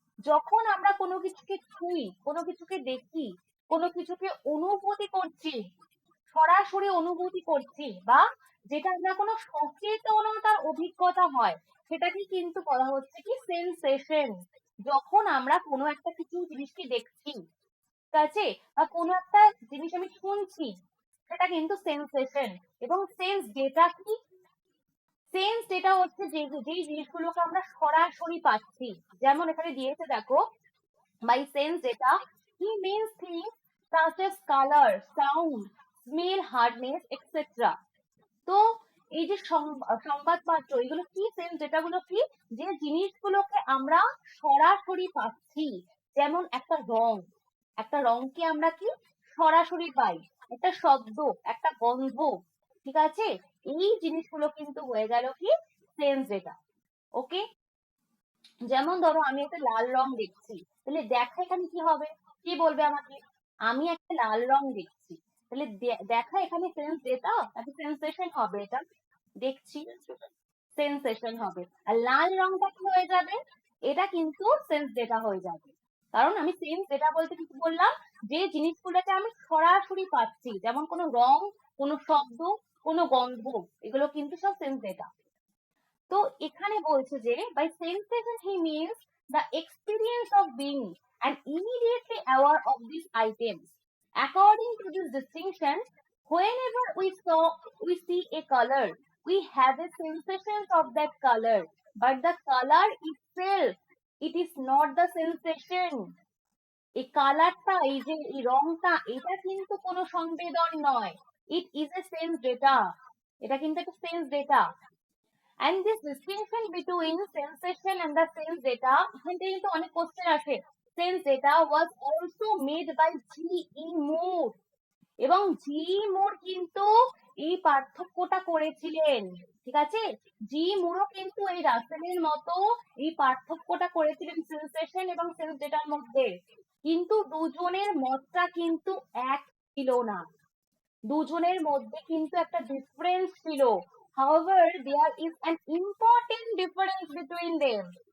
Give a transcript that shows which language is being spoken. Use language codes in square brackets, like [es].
[bn] যখন আমরা কোনো কিছুকে ছুঁই, কোনো কিছুকে দেখি, কোনো কিছুকে অনুভূতি করছি, সরাসরি অনুভূতি করছি, বা যেটা আমরা কোনো সচেতনতার অভিজ্ঞতা হয়, সেটাকে কিন্তু বলা হচ্ছে কি সেন্সেশন। যখন আমরা কোনো একটা কিছু জিনিসকে দেখছি, ঠিক আছে, বা কোনো একটা জিনিস আমি শুনছি, সেটা কিন্তু সেন্সেশন। এবং সেন্স ডেটা কি? সেন্স ডেটা হচ্ছে যে যেই জিনিসগুলোকে আমরা সরাসরি পাচ্ছি। যেমন এখানে দিয়েছে দেখো, [en] by sense data he means things such as color, sound, smell, hardness, etc. [bn] তো এই যে সংবাদপত্র, এগুলো কি? সেন্স ডেটা গুলো কি? যে জিনিসগুলোকে আমরা সরাসরি পাচ্ছি। যেমন একটা রং, একটা রংকে আমরা কি সরাসরি পাই, একটা শব্দ, একটা গন্ধ, ঠিক আছে, এই জিনিসগুলো কিন্তু হয়ে গেল কি সেন্স ডেটা। ওকে, যেমন ধরো আমি একটা লাল রং দেখছি, তাহলে দেখা এখানে কি হবে? কি বলবে আমাকে? আমি একটা লাল রং দেখছি, তাহলে দেখা এখানে সেন্স ডেটা নাকি সেন্সেশন হবে? এটা দেখছি, সেন্সেশন হবে। আর লাল রংটা কি হয়ে যাবে? এটা কিন্তু সেন্স ডেটা হয়ে যাবে। কারণ আমি সেন্স ডেটা বলতে কি বললাম? যে জিনিসগুলোকে আমি সরাসরি পাচ্ছি, যেমন কোনো রং, কোনো শব্দ, কোনো গন্ধ, এগুলো কিন্তু সব সেন্স ডেটা। তো এখানে বলছে যে [en] by sensation he means the experience of being and immediately aware of these items. According to this distinction, whenever we see a color, we have a sensation of that color, but the color itself, it is not the sensation. [bn] এই কালারটা, এই যে এই রংটা, এটা কিন্তু কোনো সংবেদন নয়। [en] It is a sense data. [bn] এটা কিন্তু একটা sense data. [en] And this distinction between sensation and the sense data, [bn] এখান থেকে কিন্তু অনেক কোশ্চেন আসে। [en] Sense data was also made by G.E. [bn] Moore, এবং জি মুর কিন্তু এই পার্থক্যটা করেছিলেন, ঠিক আছে। জি মুরও কিন্তু এই রাসেলের মতো এই পার্থক্যটা করেছিলেন সেন্সেশন এবং সেন্স ডেটার মধ্যে। কিন্তু দুজনের মতটা কিন্তু এক ছিল না, দুজনের মধ্যে কিন্তু একটা ডিফারেন্স ছিল। [en] However, there is an important difference between them.